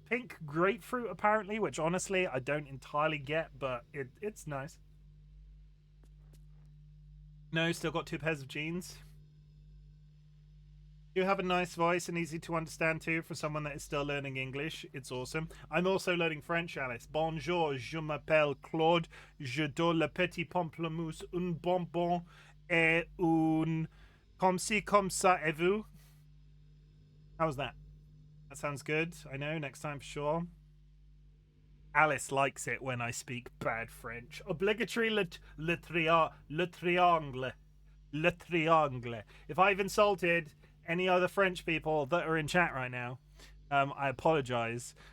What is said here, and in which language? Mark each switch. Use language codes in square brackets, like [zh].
[en] Pink grapefruit apparently, which honestly I don't entirely get, but it's nice. No, still got 2 pairs of jeans. You have a nice voice and easy to understand too for someone that is still learning English. It's awesome. I'm also learning French, Alice. [fr] Bonjour, je m'appelle Claude. Je donne le petit pamplemousse, un bonbon et un comme ci comme ça et vous. [en] How's that? That sounds good. I know, next time for sure. Alice likes it when I speak bad French. [fr] Obligatory le triangle. Le triangle. [en] If I've insulted any other French people that are in chat right now, I apologize.